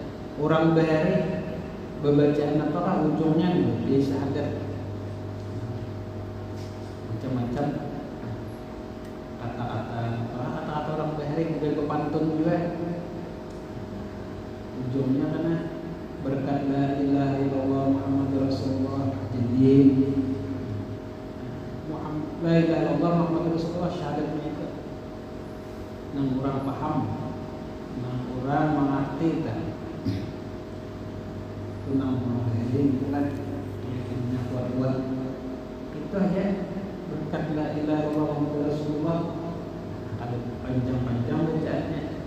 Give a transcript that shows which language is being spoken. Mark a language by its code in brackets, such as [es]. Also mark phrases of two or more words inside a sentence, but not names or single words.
[bjn] Orang bahari bacaan apa ujungnya dulu dia syahadat. Macam-macam kata-kata orang bahari mungkin pepantun juga. Ujungnya karena berkat [ar] لا إله إلا الله محمد رسول الله [bjn] jadi [ar] لا إله إلا الله محمد رسول الله [bjn] syahadatnya itu nang orang paham, nang orang mengerti kan. Itu nang orang lain bukan yakinnya kuat-kuat. Itu aja berkat [ar] لا إله إلا الله محمد رسول الله [bjn] ada panjang-panjang bacaannya.